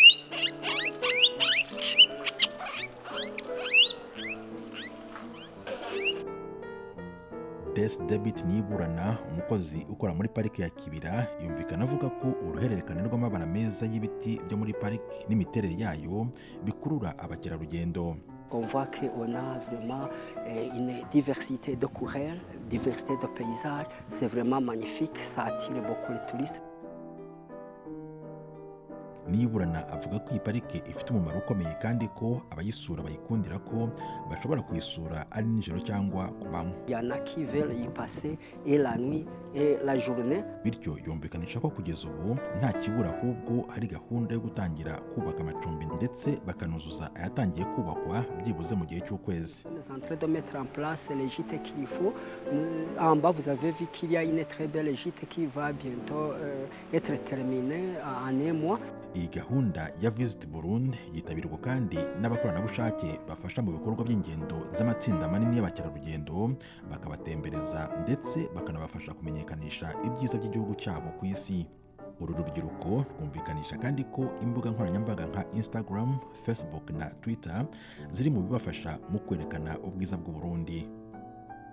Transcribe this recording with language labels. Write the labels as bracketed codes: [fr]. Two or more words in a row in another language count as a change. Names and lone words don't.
[rw] David Niburana, umukozi ukora muri parike ya Kibira, yumvikana avuga ko uruhererekane rw'amabara meza y'ibiti byo muri parike n'imiterere yayo bikurura abakerarugendo. [fr] On voit qu'on a vraiment une diversité de couleurs, diversité de paysages. C'est vraiment magnifique, ça attire beaucoup les touristes. [rw] Niburana avuga ko iyi parike ifite umumaro ukomeye kandi ko abayisura bayikundira ko bashobora kuyisura ari nijoro cyangwa ku manywa. [fr] Il y en a qui veulent y passer et la nuit et la journée. [rw] Bityo yumvikanisha ko kugeza ubu nta kibura, ahubwo hari gahunda yo gutangira kubaka amacumbi ndetse bakanuzuza ayatangiye kubakwa byibuze mu gihe cy'ukwezi. [fr] On est en train de mettre en place les gîtes qu'il faut. En bas, vous avez vu qu'il y a une très belle gîte qui va bientôt être terminée en un mois. [rw] Iyi gahunda ya VisitBurundi yitabirwa kandi n'abakoranabushake bafasha mu bikorwa by'ingendo z'amatsinda manini y'abakerarugendo, bakabatembereza ndetse bakanabafasha kumenyekanisha ibyiza by'igihugu cyabo ku isi. Uru rubyiruko rwumvikanisha kandi ko imbuga nkoranyambaga nka Instagram, Facebook na Twitter ziri mu bibafasha mu kwerekana ubwiza bw'u Burundi.